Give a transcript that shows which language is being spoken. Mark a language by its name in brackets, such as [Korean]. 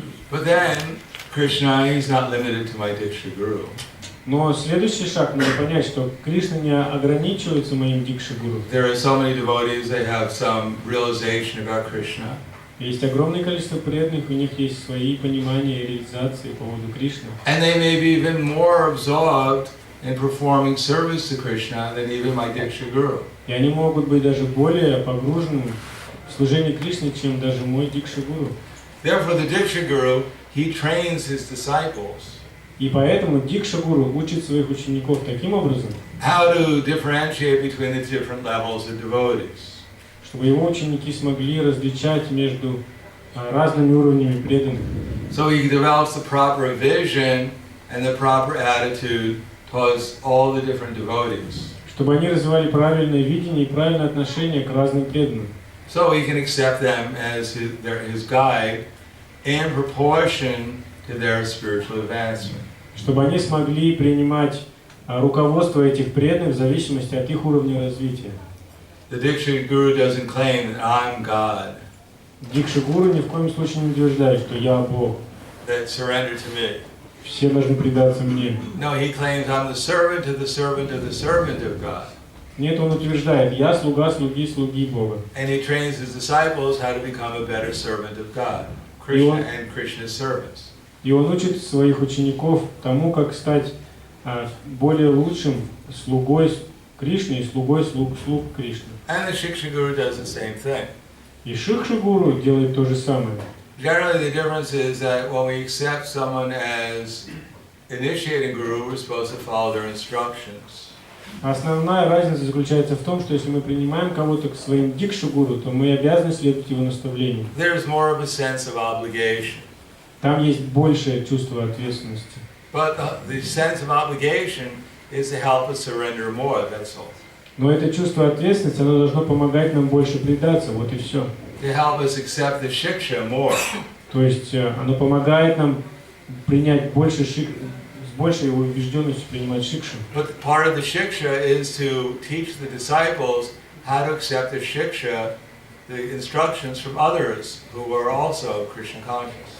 [English] But then, Krishna is not limited to my Diksha Guru. [Russian] Но следующий шаг, надо понять, что Кришна не ограничивается моим Дикши-гуру. [English] There are so many devotees, they have some realization about Krishna. [Russian] Есть огромное количество преданных, у них есть свои понимания и реализации по поводу Кришны. [English] And they may be even more absorbed in performing service to Krishna than even my Diksha Guru. [Russian] И они могут быть даже более погружены в служение Кришне, чем даже мой Дикши-гуру. [English] Therefore, the Diksha Guru, he trains his disciples [Russian] И поэтому Дикша-гуру учит своих учеников таким образом, [English] how to differentiate between the different levels of devotees. [Russian] чтобы его ученики смогли различать между разными уровнями преданных. [English] So he develops the proper vision and the proper attitude towards all the different devotees. [Russian] Чтобы они развивали правильное видение и правильное отношение к разным преданным. [English] So he can accept them as his guide in proportion to their spiritual advancement. [Russian] Чтобы они смогли принимать руководство этих преданных в зависимости от их уровня развития. [English] The Diksha Guru doesn't claim that I'm God. [Russian] Дикша-гуру ни в коем случае не утверждает, что я Бог. [English] That surrender to me. [Russian] Все должны предаться мне. [English] No, he claims I'm the servant of the servant of the servant of God. [Russian] Нет, он утверждает, я слуга слуги слуги Бога. [English] And he trains his disciples how to become a better servant of God, Krishna and Krishna's servants. [Russian] И он учит своих учеников тому, как стать более лучшим слугой Кришны и слугой слуг Кришны. [English] And the Shiksha Guru does the same thing. [Russian] И Шикша-гуру делает то же самое. [English] Generally, the difference is that when we accept someone as initiating guru, we're supposed to follow their instructions. [Russian] Основная разница заключается в том, что если мы принимаем кого-то к своим дикшу-гуру, то мы обязаны следовать его наставлению. [English] There's more of a sense of obligation. [Russian] Там есть большее чувство ответственности. [English] But the sense of obligation is to help us surrender more, that's all. [Russian] Но это чувство ответственности, оно должно помогать нам больше предаться, вот и все. [English] To help us accept the shiksha more. [Russian] То есть оно помогает нам принять больше с большей убежденностью принимать шикшу. [English] But part of the shiksha is to teach the disciples how to accept the shiksha, the instructions from others who are also Krishna conscious.